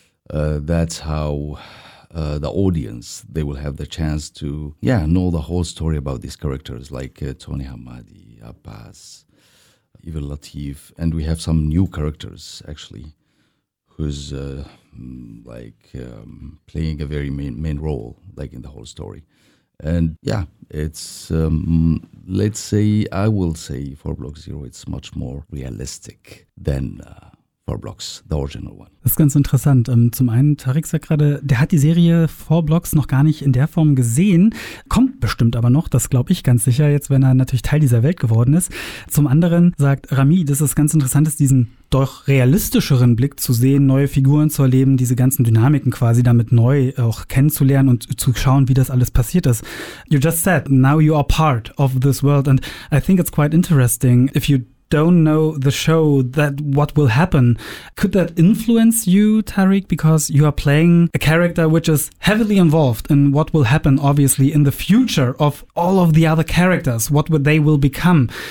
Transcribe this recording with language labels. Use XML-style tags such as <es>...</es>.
<en>That's how the audience, they will have the chance to, yeah, know the whole story about these characters, like Tony Hammadi, Abbas, even Latif, and we have some new characters actually who's playing a very main role like in the whole story. And yeah, it's I will say Four Blocks Zero, it's much more realistic than Four Blocks, the original one.</en> <de>Das ist ganz interessant. Zum einen, Tariq sagt gerade, der hat die Serie Four Blocks noch gar nicht in der Form gesehen, kommt bestimmt aber noch, das glaube ich ganz sicher, jetzt wenn er natürlich Teil dieser Welt geworden ist. Zum anderen sagt Rami, dass es ganz interessant ist, diesen doch realistischeren Blick zu sehen, neue Figuren zu erleben, diese ganzen Dynamiken quasi damit neu auch kennenzulernen und zu schauen, wie das alles passiert ist.</de> <en>You just said, now you are part of this world and I think it's quite interesting if you don't know the show, that what will happen. Could that influence you, Tariq, because you are playing a character which is heavily involved in what will happen, obviously, in the future of all of the other characters, what would they will become?</en>